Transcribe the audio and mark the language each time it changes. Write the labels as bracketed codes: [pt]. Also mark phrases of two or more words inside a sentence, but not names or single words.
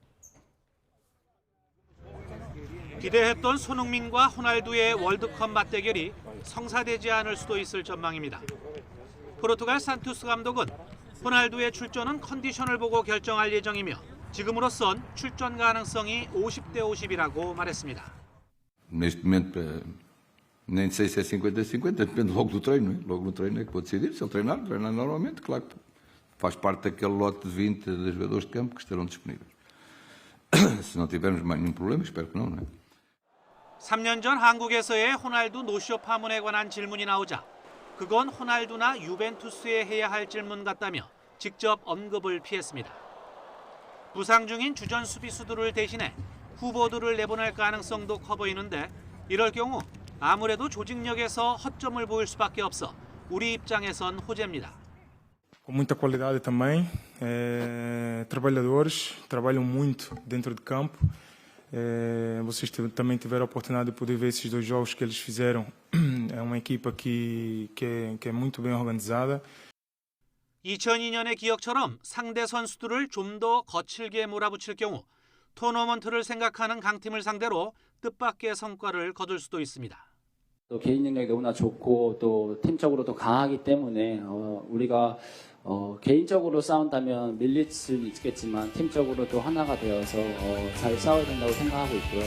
[ko] 기대했던 손흥민과 호날두의 월드컵 맞대결이 성사되지 않을 수도 있을 전망입니다. 포르투갈 산투스 감독은 호날두의 출전은 컨디션을 보고 결정할 예정이며 지금으로선 출전 가능성이 50대 50이라고 말했습니다. [pt] Neste momento, nem sei se é 50-50, depende logo do treino, não é? Logo no treino é que vou decidir. Se ele treinar normalmente, claro que faz parte daquele lote de 20 de jogadores de campo que estarão disponíveis. Se não tivermos mais nenhum problema, espero que não, não é? [ko] 3년 전 한국에서의 호날두 노쇼 파문에 관한 질문이 나오자 그건 호날두나 유벤투스에 해야 할 질문 같다며 직접 언급을 피했습니다. 부상 중인 주전 수비수들을 대신해 후보들을 내보낼 가능성도 커 보이는데 이럴 경우 아무래도 조직력에서 허점을 보일 수밖에 없어 우리 입장에선 호재입니다. [pt] Com muita qualidade também, trabalhadores, trabalham muito dentro de campo. Vocês também tiveram a oportunidade de poder ver esses dois jogos que eles fizeram. É uma equipa que é muito bem organizada. [ko] 2002년의 기억처럼 상대 선수들을 좀 더 거칠게 몰아붙일 경우 토너먼트를 생각하는 강팀을 상대로 뜻밖의 성과를 거둘 수도 있습니다. 또 개인 능력이 너무나 좋고 또 팀적으로도 강하기 때문에 우리가 개인적으로 싸운다면 밀릴 수 있겠지만 팀적으로도 하나가 되어서 잘 싸워야 된다고 생각하고 있고요.